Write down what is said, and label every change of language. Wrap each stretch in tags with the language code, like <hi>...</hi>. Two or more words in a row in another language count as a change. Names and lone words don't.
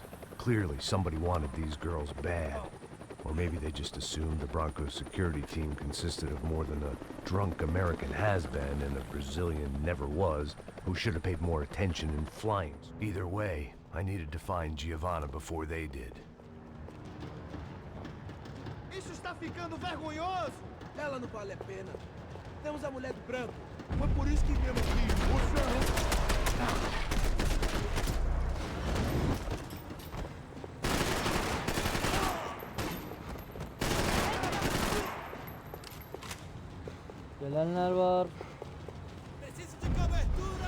<en>Clearly, somebody wanted these girls bad. Or maybe they just assumed the Broncos security team consisted of more than a drunk American has-been and a Brazilian never-was who should have paid more attention in flying. Either way, I needed to find Giovanna before they did.</en> <pt>Isso está ficando vergonhoso! Ela não vale a pena. Temos a mulher do branco. Foi por isso que viemos aqui.</pt> <tr>Gelenler var.</tr> <pt>Preciso de cobertura!</pt>